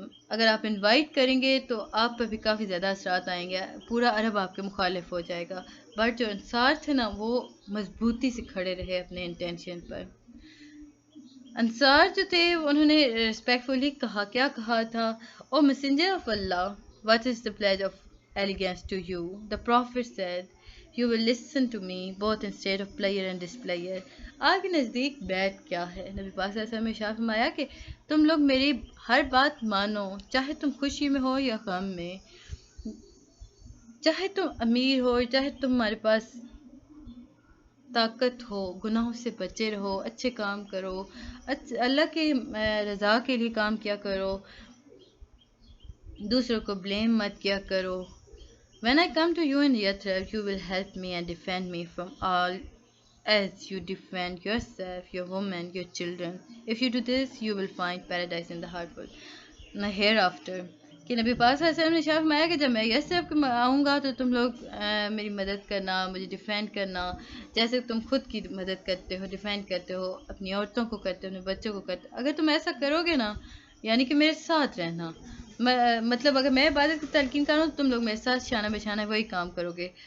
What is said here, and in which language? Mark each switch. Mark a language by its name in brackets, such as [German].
[Urdu] اگر آپ انوائٹ کریں گے تو آپ پہ بھی کافی زیادہ اثرات آئیں گے، پورا عرب آپ کے مخالف ہو جائے گا. بٹ جو انصار تھے نا وہ مضبوطی سے کھڑے رہے اپنے انٹینشن پر. انصار جو تھے انہوں نے ریسپیکٹفلی کیا کہا تھا؟ [English] O messenger of Allah, what is the pledge of allegiance to you? The prophet said you will listen to me both in state of pleasure and displeasure. [Urdu] آپ کے نزدیک بیعت کیا ہے؟ نبی پاک صلی اللہ علیہ وسلم نے ارشاد فرمایا کہ تم لوگ میری ہر بات مانو، چاہے تم خوشی میں ہو یا غم میں، چاہے تم امیر ہو چاہے تمہارے پاس طاقت ہو، گناہوں سے بچے رہو، اچھے کام کرو، اللہ کی رضا کے لیے کام کیا کرو، دوسروں کو بلیم مت کیا کرو. [English] When I come to you in Yathrib, you will help me and defend me from all as you defend yourself, your woman, your children. If you do this, you will find paradise in the hard world. Now hereafter [Urdu] کہ نبی پاک صلی اللہ علیہ وسلم نے شاہ فرمایا کہ جب میں یثرب آؤں گا تو تم لوگ میری مدد کرنا، مجھے ڈیفینڈ کرنا، جیسے تم خود کی مدد کرتے ہو، ڈیفینڈ کرتے ہو، اپنی عورتوں کو کرتے ہو، اپنے بچوں کو کرتے ہو. اگر تم ایسا کرو گے نا، یعنی کہ میرے ساتھ رہنا، مطلب اگر میں عبادت کی تلقین کروں تو تم لوگ میرے ساتھ شانہ بشانہ وہی کام کرو گے.